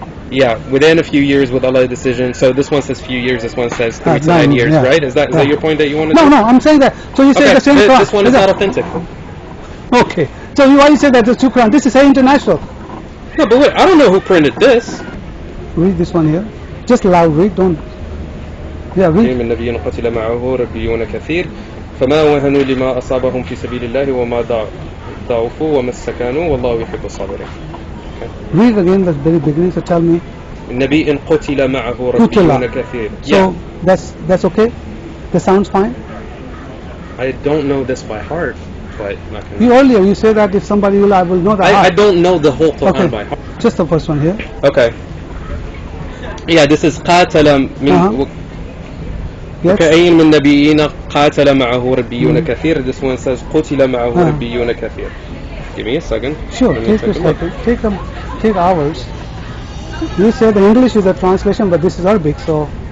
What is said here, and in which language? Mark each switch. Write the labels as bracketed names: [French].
[English] Yeah, within a few years with Allah's decision. So this one says few years, this one says 3 to 9 years, right? Is that your point that you want to No, I'm saying that. So you say the same Quran. This one is not authentic. Okay. So why you say that there's two Quran? This is international. No, but wait, I don't know who printed this. Read this one here. Just loud read, don't. Yeah, read. [Arabic] من النبيين قتل معه ربيون كثير فما وهنوا لما أصابهم في سبيل الله وما ضعفوا وما استكانوا والله يحب الصابرين. [English] Read again the very beginning. So tell me. [Arabic] النبي قتل معه ربيون كثير. [English] So that's okay. That sounds fine. I don't know this by heart. But earlier you say that if somebody will, I will know that. I don't know the whole Quran by heart. Just the first one here. Okay. Yeah, this is [Arabic] قاتل من كأي من نبيين قاتل معه ربيون كثير. [English] This one says [Arabic] قتل معه ربيون كثير. [English] Give me a second. Sure, take a second. Take hours. You say the English is a translation, but this is Arabic, so.